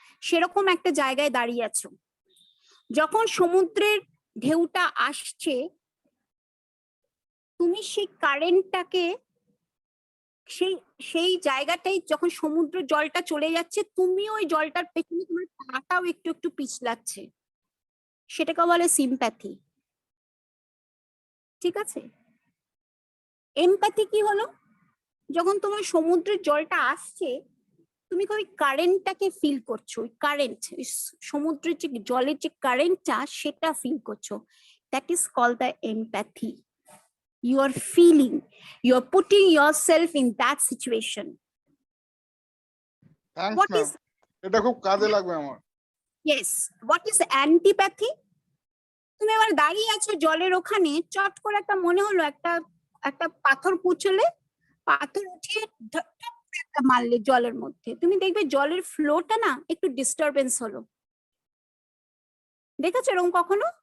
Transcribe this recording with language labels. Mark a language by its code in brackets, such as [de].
[bn] সেরকম একটা জায়গায় দাঁড়িয়ে আছো, যখন সমুদ্রের ঢেউটা আসছে তুমি সেই কারেন্টটাকে সেই জায়গাটাই, যখন সমুদ্র জলটা চলে যাচ্ছে তুমি ওই জলটার পেছনে তোমার পাটাও একটু একটু পিছলাচ্ছে, সেটাকে বলে সিম্প্যাথি, ঠিক আছে? এমপ্যাথি কি হলো, যখন তোমার সমুদ্রের জলটা আসছে তুমি ওই কারেন্টটাকে ফিল করছো, ওই কারেন্ট, সমুদ্রের যে জলের যে কারেন্টটা সেটা ফিল করছো, [en] That is called the empathy. You are feeling, you are putting yourself in that situation. What is [bn] এটা খুব কাজে লাগবে আমার। [en] Yes, what is antipathy? [bn] তুমি এবার দাঁড়িয়ে আছো জলের ওখানে, চট করে একটা মনে হলো একটা পাথর কুচলে, পাথর উঠিয়ে একটা মারলে জলের মধ্যে, তুমি দেখবে জলের ফ্লোটা না একটু ডিস্টারবেন্স হলো, দেখেছো এরকম কখনো?